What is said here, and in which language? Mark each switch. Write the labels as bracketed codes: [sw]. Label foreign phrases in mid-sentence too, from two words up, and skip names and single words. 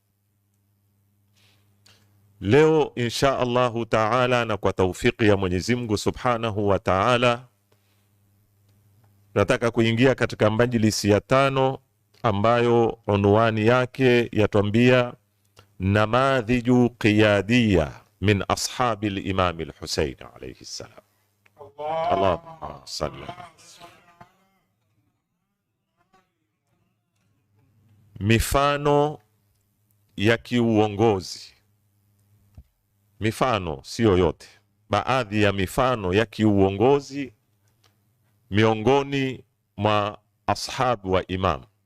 [sw] Leo [ar] إن شاء الله تعالى [sw] na kwa taufiki ya Mwenyezi Mungu [ar] سبحانه وتعالى, [sw] nataka kuingia katika majlisi ya tano ambayo unwani yake yatwambia [ar] نماذج قيادية من أصحاب الإمام الحسين عليه السلام. اللهم صل. [sw] Mifano ya kiuongozi. Mifano sio yote, baadhi ya mifano ya kiuongozi miongoni mwa ashabu wa imam.